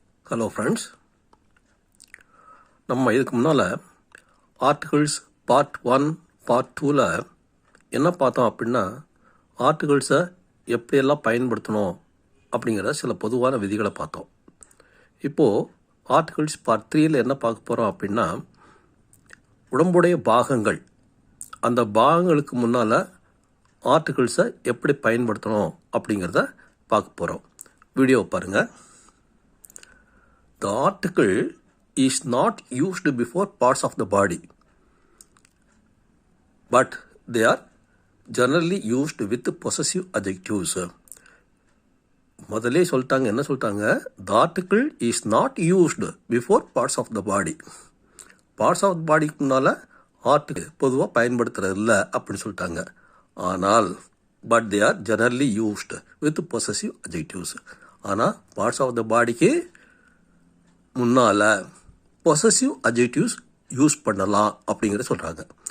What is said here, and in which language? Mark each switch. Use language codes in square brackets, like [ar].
[ta] Hello friends, நம்ம இதுக்கு முன்னால் ஆர்டிகல்ஸ் பார்ட் 1 பார்ட் 2ல் என்ன பார்த்தோம் அப்படின்னா, ஆர்டிகல்ஸை எப்படியெல்லாம் பயன்படுத்தணும் அப்படிங்கிற சில பொதுவான விதிகளை பார்த்தோம். இப்போது ஆர்டிகல்ஸ் பார்ட் 3ல் என்ன பார்க்க போகிறோம் அப்படின்னா, உடம்புடைய பாகங்கள், அந்த பாகங்களுக்கு முன்னால் ஆர்டிகல்ஸை எப்படி பயன்படுத்தணும் அப்படிங்கிறத பார்க்க போகிறோம். வீடியோவை பாருங்கள். [en] The article is not used before parts of the body, but they are generally used with possessive adjectives. [ta] முதலே சொல்லிட்டாங்க, என்ன சொல்லிட்டாங்க? [en] The article is not used before parts of the body. [ta] Parts of the பாடிக்கு முன்னால் article பொதுவாக பயன்படுத்துறது இல்லை அப்படின்னு சொல்லிட்டாங்க. [en] ஆனால் but they are generally used with possessive adjectives. [ta] ஆனால் பார்ட்ஸ் ஆஃப் த பாடிக்கு முன்னால் பொசசிவ் அட்ஜெக்டிவ்ஸ் யூஸ் பண்ணலாம் அப்படிங்கிறத சொல்கிறாங்க.